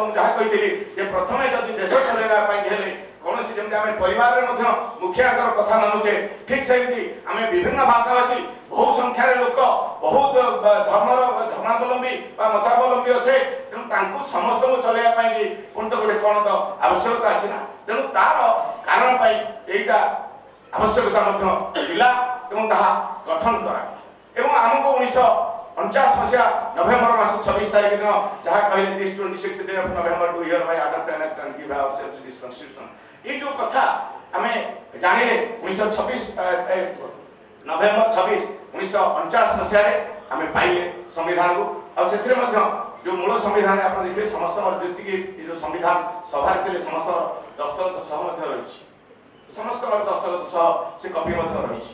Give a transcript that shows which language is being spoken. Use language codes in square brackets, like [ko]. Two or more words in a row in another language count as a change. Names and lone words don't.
[or] ମୁଁ ଯାହା କହିଥିଲି ଯେ ପ୍ରଥମେ ଯଦି ଦେଶ ଚଳାଇବା ପାଇଁ ହେଲେ କୌଣସି ଯେମିତି ଆମେ ପରିବାରରେ ମଧ୍ୟ ମୁଖିଆଙ୍କର କଥା ମାନୁଛେ, ଠିକ୍ ସେମିତି ଆମେ ବିଭିନ୍ନ ଭାଷାଭାଷୀ, ବହୁ ସଂଖ୍ୟାରେ ଲୋକ, ବହୁତ ଧର୍ମାବଲମ୍ବୀ ବା ମତାବଲମ୍ବୀ ଅଛେ, ତେଣୁ ତାଙ୍କୁ ସମସ୍ତଙ୍କୁ ଚଲେଇବା ପାଇଁ ପୁଣି ତ ଗୋଟେ କ'ଣ ତ ଆବଶ୍ୟକତା ଅଛି ନା। ତେଣୁ ତାର କାରଣ ପାଇଁ ଏଇଟା ଆବଶ୍ୟକତା ମଧ୍ୟ ଥିଲା ଏବଂ ତାହା ଗଠନ କରା। ଏବଂ ଆମକୁ 1949 ମସିହା ନଭେମ୍ବର ମାସ 26 ତାରିଖ ଦିନ ଯାହା କହିଲେ [en] this 26th day of November do hereby adopt an act and give ourselves to this constitution, [or] এই ଯେଉଁ କଥା ଆମେ ଜାଣିଲେ 1926 ନଭେମ୍ବର 1949 ମସିହାରେ ଆମେ ପାଇଲେ ସମ୍ବିଧାନକୁ। ଆଉ ସେଥିରେ ମଧ୍ୟ ଯେଉଁ ମୂଳ ସମ୍ବିଧାନ ଆପଣ ଦେଖିବେ ସମସ୍ତଙ୍କର ଯେତିକି ଏ ଯେଉଁ ସମ୍ବିଧାନ ସଭାରେ ଥିଲେ ସମସ୍ତଙ୍କର ଦସ୍ତଖତ ସହ ମଧ୍ୟ ରହିଛି, ସମସ୍ତଙ୍କର ଦସ୍ତଖତ ସହ ସେ କପି ମଧ୍ୟ ରହିଛି।